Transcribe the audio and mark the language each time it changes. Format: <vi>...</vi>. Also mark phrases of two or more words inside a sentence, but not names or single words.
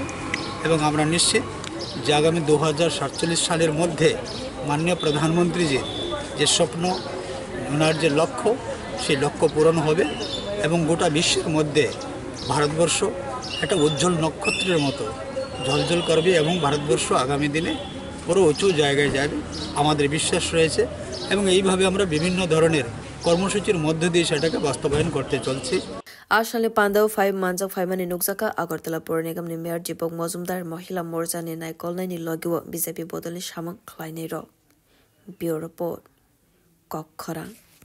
<bn>এবং আমরা নিশ্চিত যে আগামী 2047 সালের মধ্যে মাননীয় প্রধানমন্ত্রীজির যে স্বপ্ন, ওনার যে লক্ষ্য, সেই লক্ষ্য পূরণ হবে এবং গোটা বিশ্বের মধ্যে ভারতবর্ষ একটা উজ্জ্বল নক্ষত্রের মতো ঝলঝল করবে এবং ভারতবর্ষ আগামী দিনে পুরো উঁচু জায়গায় যাবে আমাদের বিশ্বাস রয়েছে। এবং এইভাবে আমরা বিভিন্ন ধরনের কর্মসূচির মধ্য দিয়ে সেটাকে বাস্তবায়ন করতে চলছি।</bn> <trp>Ashale Pandau 5 Manjak 5 Mani Nuksaka Agartala Pur Nigam ni Mayor Dipok Mozumdar Mahila Morcha ni Nai Kolnai ni Logiwa BJP Bodoli Shamang Khlainai ro.</trp> <en>Bureau Report</en> <trp>Kokkhara</trp>